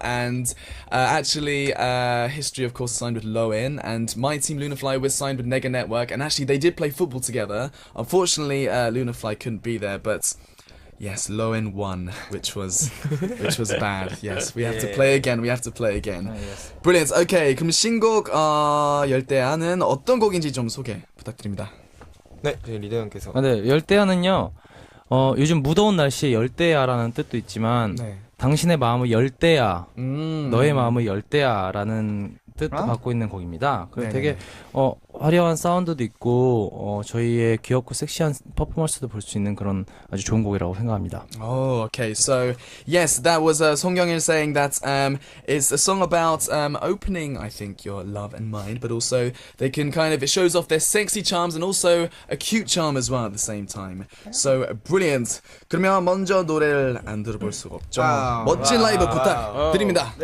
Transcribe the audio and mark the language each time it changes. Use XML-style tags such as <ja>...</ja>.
<en>And actually, History of course signed with Loin, and my team Lunafly was signed with Nega Network, and actually they did play football together. Unfortunately, Lunafly couldn't be there, but Yes, Loen won, which was bad. Yes, we have to play again. We have to play again. Brilliant.</en> <ko>Okay, 그럼 신곡 열대야는 어떤 곡인지 좀 소개 부탁드립니다. 네, 저희 리더 형께서. 네, 열대야는요. 요즘 무더운 날씨에 열대야라는 뜻도 있지만 네. 당신의 마음을 열대야, 너의 마음을 열대야라는 뜻도 아? 갖고 있는 곡입니다. 그리고 네네네. 되게 화려한 사운드도 있고 저희의 귀엽고 섹시한 퍼포먼스도 볼 수 있는 그런 아주 좋은 곡이라고 생각합니다.</ko> <en>Oh, okay. So, yes, that was Song Kyung-il saying that it's a song about opening, I think, your love and mind, but also they can it shows off their sexy charms and also a cute charm as well at the same time. So, brilliant.</en> <ko>그러면 먼저 노래를 안 들어볼 수가 없죠. 와우. 멋진 라이브 부탁드립니다.</ko>